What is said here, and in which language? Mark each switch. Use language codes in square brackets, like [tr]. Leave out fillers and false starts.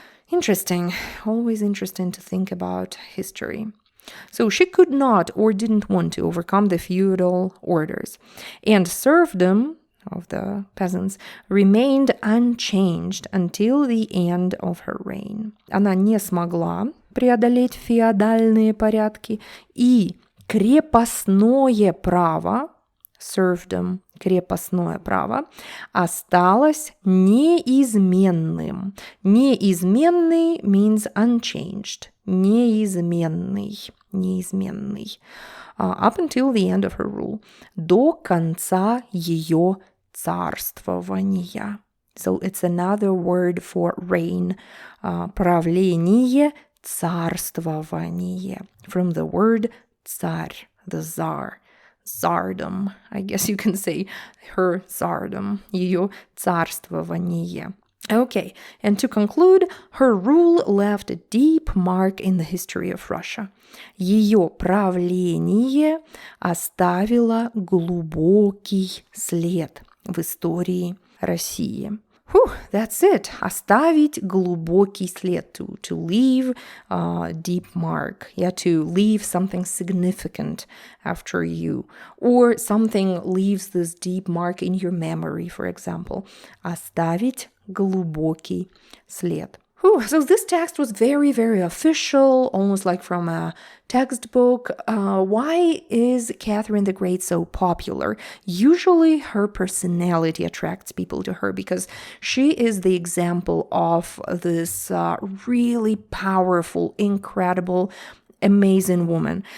[en] Interesting, always interesting to think about history. So she could not or didn't want to overcome the feudal orders, and serfdom of the peasants remained unchanged until the end of her reign. [ru] Она не смогла преодолеть феодальные порядки, и крепостное право, serfdom, крепостное право, осталось неизменным. [en] Неизменный means unchanged. [ru] Неизменный. [en] Up until the end of her rule. [ru] До конца ее царствования. [en] So it's another word for reign. Правление, царствование. From the word царь, the czar. tsardom. I guess you can say her tsardom, [ru] ее царствование. [en] Okay, and to conclude, her rule left a deep mark in the history of Russia. [ru] Ее правление оставило глубокий след в истории России. [en] Whew, that's it. [ru] Оставить глубокий след, [en] to leave a deep mark. Yeah, to leave something significant after you. Or something leaves this deep mark in your memory, for example. [ru] Оставить глубокий след. [en] So this text was very, very official, almost like from a textbook. Why is Catherine the Great so popular? Usually her personality attracts people to her because she is the example of this really powerful, incredible, amazing woman.